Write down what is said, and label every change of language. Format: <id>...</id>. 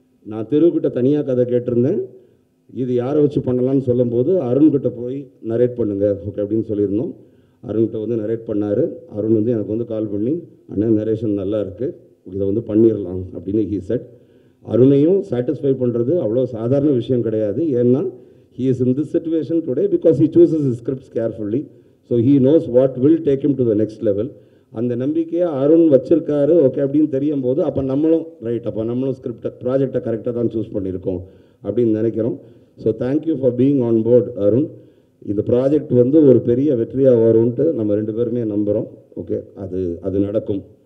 <ta>நான் தெருவுக்கிட்ட தனியாக கதை கேட்டிருந்தேன், இது யாரை வச்சு பண்ணலான்னு சொல்லும்போது அருண்கிட்ட போய் நரேட் பண்ணுங்க ஓகே அப்படின்னு சொல்லியிருந்தோம். அருண்கிட்ட வந்து நரேட் பண்ணார். அருண் வந்து எனக்கு வந்து கால் பண்ணி, அண்ணன் நரேஷன் நல்லா இருக்குது, இதை வந்து பண்ணிடலாம் அப்படின்னு</ta> <en>He said.</en> <ta>அருணையும் சாட்டிஸ்ஃபை பண்ணுறது அவ்வளோ சாதாரண விஷயம் கிடையாது. ஏன்னா</ta> <en>he is in this situation today because he chooses his scripts carefully, so he knows what will take him to the next level.</en> <ta>அந்த நம்பிக்கையை அருண் வச்சிருக்காரு ஓகே அப்படின்னு தெரியும் போது அப்போ நம்மளும் ரைட், அப்போ நம்மளும் ஸ்கிரிப்டை ப்ராஜெக்டை கரெக்டாக தான் சூஸ் பண்ணியிருக்கோம் அப்படின்னு நினைக்கிறோம்.</ta> <en>so thank you for being on board</en> <ta>Arun. இந்த ப்ராஜெக்ட் வந்து ஒரு பெரிய வெற்றியாக வரும்ன்ட்டு நம்ம ரெண்டு பேருமே நம்புகிறோம், ஓகே. அது நடக்கும்.</ta>